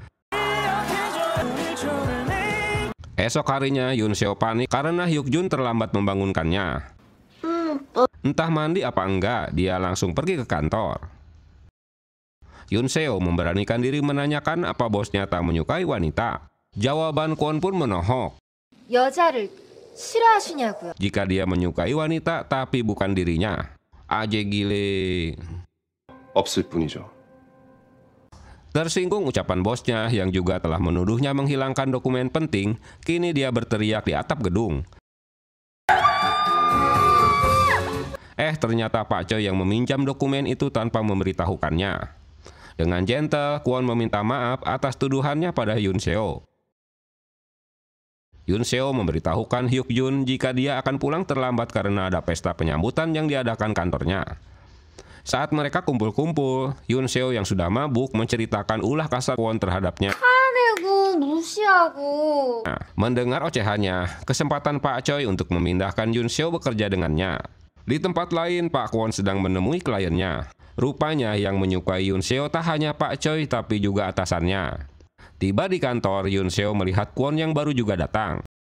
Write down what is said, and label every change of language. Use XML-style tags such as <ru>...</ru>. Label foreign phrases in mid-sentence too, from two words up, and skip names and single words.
<id>Esok harinya, Yoon Seo panik karena Hyuk Jun terlambat membangunkannya. Entah mandi apa enggak, dia langsung pergi ke kantor. Yoon Seo memberanikan diri menanyakan apa bosnya tak menyukai wanita. Jawaban Kwon pun menohok.</id> <ko>여자를 싫어하시냐고요?</ko> <id>Jika dia menyukai wanita tapi bukan dirinya. Aje gile.</id> <ko>없을 뿐이죠.</ko> <id>Tersinggung ucapan bosnya yang juga telah menuduhnya menghilangkan dokumen penting, kini dia berteriak di atap gedung. Ternyata Pak Choi yang meminjam dokumen itu tanpa memberitahukannya. Dengan gentle, Kwon meminta maaf atas tuduhannya pada Yoon Seo. Yoon Seo memberitahukan Hyuk Jun jika dia akan pulang terlambat karena ada pesta penyambutan yang diadakan kantornya. Saat mereka kumpul-kumpul, Yoon Seo yang sudah mabuk menceritakan ulah kasar Kwon terhadapnya.</id> <ko>화내고 무시하고.</ko> <id>Mendengar ocehannya, kesempatan Pak Choi untuk memindahkan Yoon Seo bekerja dengannya. Di tempat lain, Pak Kwon sedang menemui kliennya. Rupanya yang menyukai Yoon Seo tak hanya Pak Choi tapi juga atasannya. Tiba di kantor, Yoon Seo melihat Kwon yang baru juga datang.</id>